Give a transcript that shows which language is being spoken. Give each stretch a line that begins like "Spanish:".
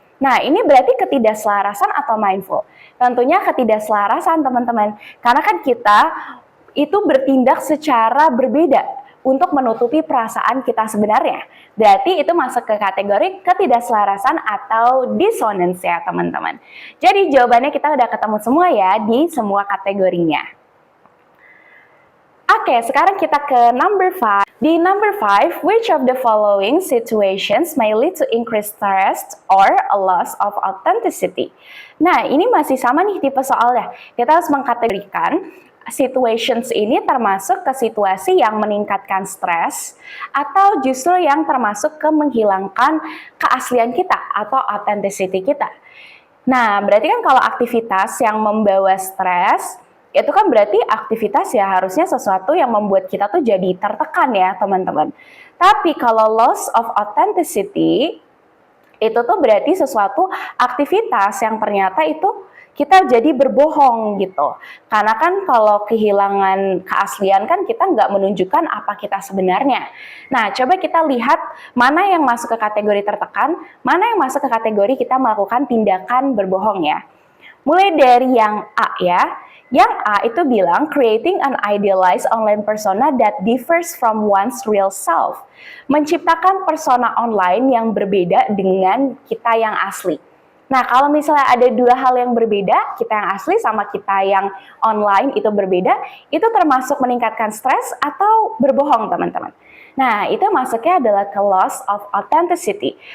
Indonesian: Nah, ini berarti ketidakselarasan atau mindful? Tentunya ketidakselarasan teman-teman, karena kan kita itu bertindak secara berbeda untuk menutupi perasaan kita sebenarnya. Berarti itu masuk ke kategori ketidakselarasan atau dissonance ya teman-teman. Jadi jawabannya kita udah ketemu semua ya di semua kategorinya. Oke, sekarang kita ke number 5. Di
English: number 5, which of the following situations may lead to increased stress or a loss of authenticity?
Indonesian: Nah, ini masih sama nih tipe soalnya. Kita harus mengkategorikan situations ini termasuk ke situasi yang meningkatkan stres atau justru yang termasuk ke menghilangkan keaslian kita atau authenticity kita. Nah, berarti kan kalau aktivitas yang membawa stres, itu kan berarti aktivitas ya harusnya sesuatu yang membuat kita tuh jadi tertekan ya teman-teman. Tapi kalau
English: loss of authenticity,
Indonesian: itu tuh berarti sesuatu aktivitas yang ternyata itu kita jadi berbohong gitu. Karena kan kalau kehilangan keaslian kan kita nggak menunjukkan apa kita sebenarnya. Nah, coba kita lihat mana yang masuk ke kategori tertekan, mana yang masuk ke kategori kita melakukan tindakan berbohong ya. Mulai dari yang A ya. Yang A itu bilang
English: creating an idealized online persona that differs from one's real self.
Indonesian: Menciptakan persona online yang berbeda dengan kita yang asli. Nah, kalau misalnya ada dua hal yang berbeda, kita yang asli sama kita yang online itu berbeda, itu termasuk meningkatkan stres atau berbohong, teman-teman. Nah, itu masuknya adalah ke
English: loss of authenticity.